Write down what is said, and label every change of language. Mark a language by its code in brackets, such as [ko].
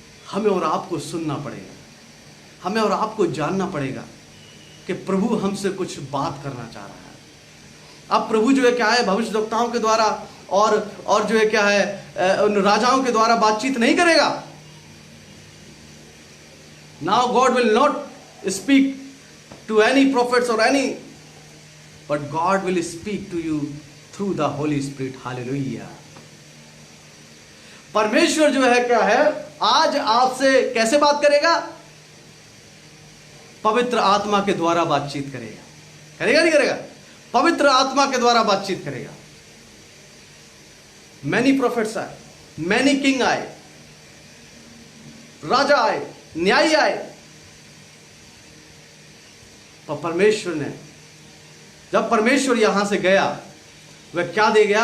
[hi] हमें और आपको सुनना पड़ेगा, हमें और आपको जानना पड़ेगा कि प्रभु हमसे कुछ बात करना चाह रहा है। अब प्रभु जो है क्या है भविष्यद्वक्ताओं के द्वारा और जो है क्या है उन राजाओं के द्वारा बातचीत नहीं करेगा। [en] Now God will not speak to any prophets or any, but God will speak to you through the Holy Spirit. Hallelujah. [hi] परमेश्वर जो है क्या है आज आपसे कैसे बात करेगा? पवित्र आत्मा के द्वारा बातचीत करेगा। करेगा नहीं करेगा? पवित्र आत्मा के द्वारा बातचीत करेगा। [en] many prophets [hi] आए, [en] many king [hi] आए, राजा आए, न्यायी आए, पर परमेश्वर ने, जब परमेश्वर यहां से गया, वह क्या दे गया?